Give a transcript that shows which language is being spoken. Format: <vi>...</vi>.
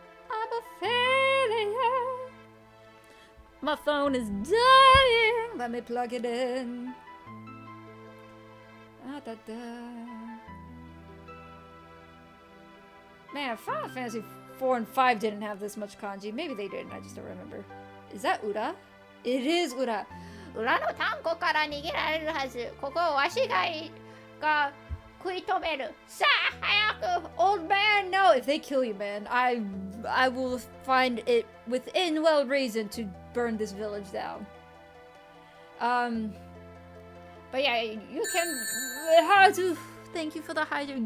<en>I'm a failure. My phone is dying. Let me plug it in. Ah, da, da. Man, Final Fantasy 4 and 5 didn't have this much kanji. Maybe they didn't. I just don't remember. Is that Ura? It is Ura.</en> <ja>裏のタンコから逃げられるはず。ここをわしが食い止める。さあ、早く。</ja> <en>Old man, no. If they kill you, man, I will find it within well reason to burn this village down. But yeah, you can. How to? Thank you for the hydrate.</en>